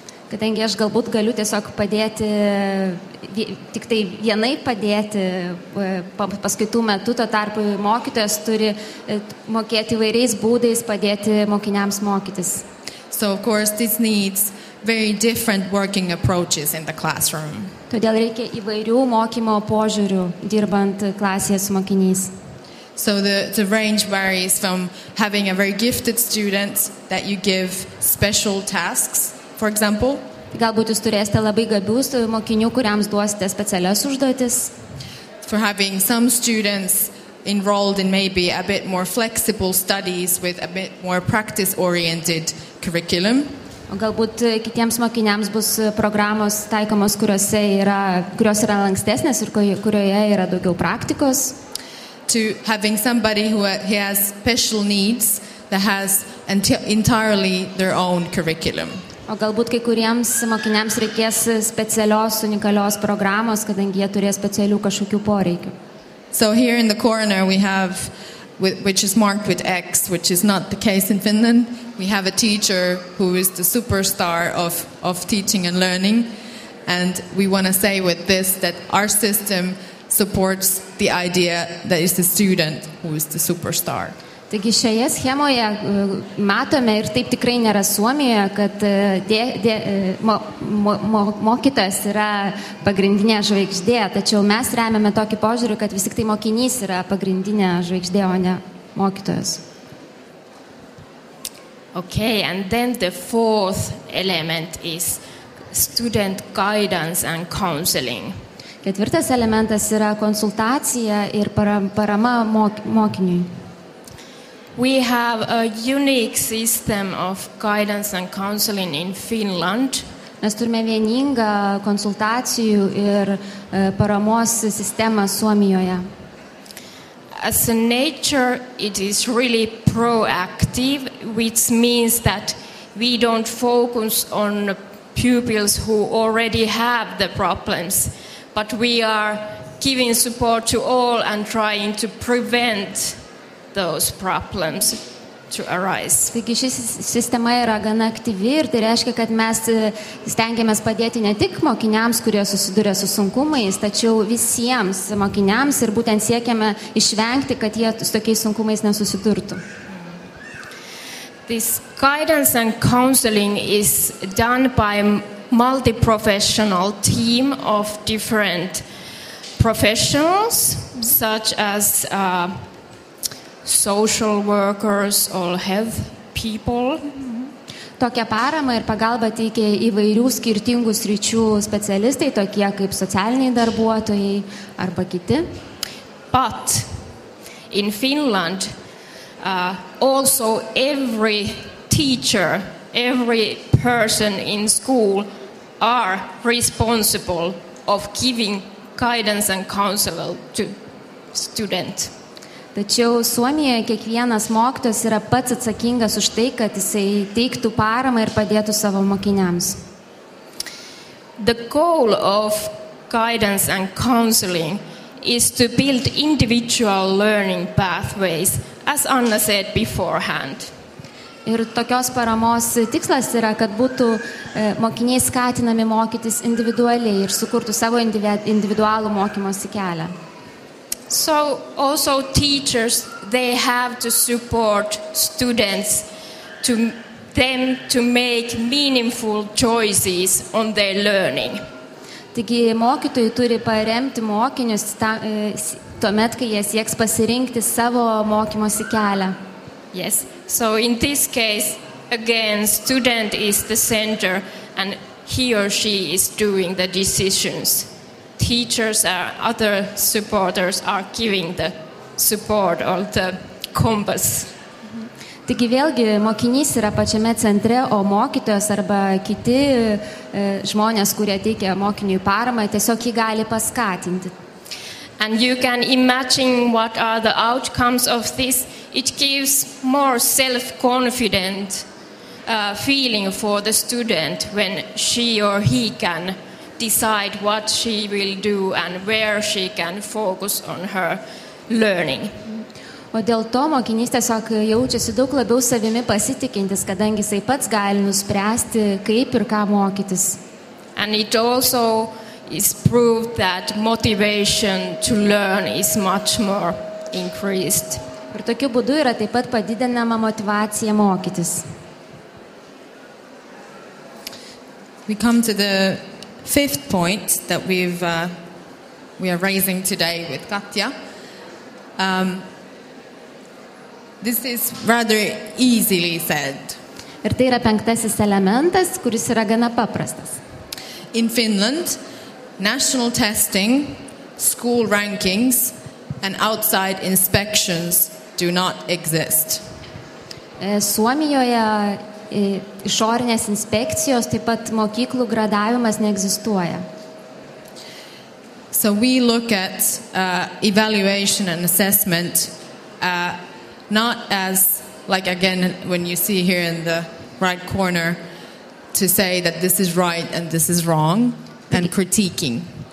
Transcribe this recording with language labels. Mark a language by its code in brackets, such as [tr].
[lt] Kadangi aš galbūt galiu tiesiog padėti, tik tai vienai padėti paskaitų metu, tuo tarpu mokytojas turi mokėti įvairiais būdais padėti mokiniams mokytis. [en] So of course this needs very different working approaches in the classroom. [lt] Todėl reikia įvairių mokymo požiūrių dirbant klasėje su mokiniais. [en] So the range varies from having a very gifted student that you give special tasks, for example. [lt] Galbūt jūs turėsite labai gabius mokinių, kuriams duosite specialias užduotis. [en] For having some students enrolled in maybe a bit more flexible studies with a bit more practice-oriented curriculum. [lt] O galbūt kitiems mokiniams bus programos taikomos, kurios yra lankstesnės ir kurioje yra daugiau praktikos. [en] To having somebody who has special needs that has entirely their own curriculum. [lt] O galbūt kai kuriems mokiniams reikės specialios, unikalios programos, kadangi jie turės specialių kažkokių poreikių. [en] So here in the corner we have, which is marked with X, which is not the case in Finland, we have a teacher who is the superstar of teaching and learning. And we want to say with this that our system supports the idea that it's the student who is the superstar. [lt] Taigi šioje schemoje matome, ir taip tikrai nėra Suomijoje, kad mokytojas yra pagrindinė žvaigždė, tačiau mes remiame tokį požiūrį, kad vis tik tai mokinys yra pagrindinė žvaigždė, o ne mokytojas. [en] Okay, and then the fourth element is student guidance and counseling. [lt] Ketvirtas elementas yra konsultacija ir parama mokiniui. [en] We have a unique system of guidance and counseling in Finland. [lt] Mes turime vieningą konsultacijų ir paramos sistemą Suomijoje. [en] As a nature, it is really proactive, which means that we don't focus on pupils who already have the problems, but we are giving support to all and trying to prevent those problems to arise. [lt] Taigi ši sistema yra gana aktyvi ir tai reiškia, kad mes stengiamės padėti ne tik mokiniams, kurie susiduria su sunkumais, tačiau visiems mokiniams ir būtent siekiame išvengti, kad jie su tokiais sunkumais nesusidurtų. [en] This guidance and counseling is done by a multi-professional team of different professionals, such as social workers or health people. [lt] Tokią paramą ir pagalbą teikia įvairių skirtingų sričių specialistai, tokie kaip socialiniai darbuotojai arba kiti. [en] But in Finland, also every teacher, every person in school are responsible of giving guidance and counsel to students. [lt] Tačiau Suomijoje kiekvienas mokytojas yra pats atsakingas už tai, kad jisai teiktų paramą ir padėtų savo mokiniams. [en] The goal of guidance and counseling is to build individual learning pathways, as Anna said beforehand. [lt] Ir tokios paramos tikslas yra, kad būtų mokiniai skatinami mokytis individualiai ir sukurtų savo individualų mokymosi kelią. [en] So also teachers, they have to support students to make meaningful choices on their learning. [lt] Taigi mokytojai turi paremti mokinius tuomet, kai jie sieks pasirinkti savo mokymosi kelią. [en] Yes. So in this case, again, student is the center and he or she is doing the decisions. Teachers or other supporters are giving the support or the compass. [lt] Taigi vėlgi mokinys yra pačiame centre, o mokytojas arba kiti žmonės, kurie teikia mokiniui paramą, tiesiog jį gali paskatinti. [en] And you can imagine what are the outcomes of this. It gives more self-confident feeling for the student when she or he can decide what she will do and where she can focus on her learning. [lt] O dėl to mokinys tiesiog jaučiasi daug labiau savimi pasitikintis, kadangi jisai pats gali nuspręsti, kaip ir ką mokytis. [en] And it also is proved that motivation to learn is much more increased. [lt] Ir tokiu būdu yra taip pat padidinama motyvacija mokytis. [en] We come to the fifth point that we are raising today with Katja. This is rather easily said. [lt] Ir tai yra penktasis elementas, kuris yra gana paprastas. [en] In Finland, national testing, school rankings, and outside inspections do not exist. [lt] Suomijoje išorinės inspekcijos, taip pat mokyklų gradavimas neegzistuoja. [en] So we look at evaluation and assessment not as, like again, when you see here in the right corner, to say that this is right and this is wrong, and critiquing.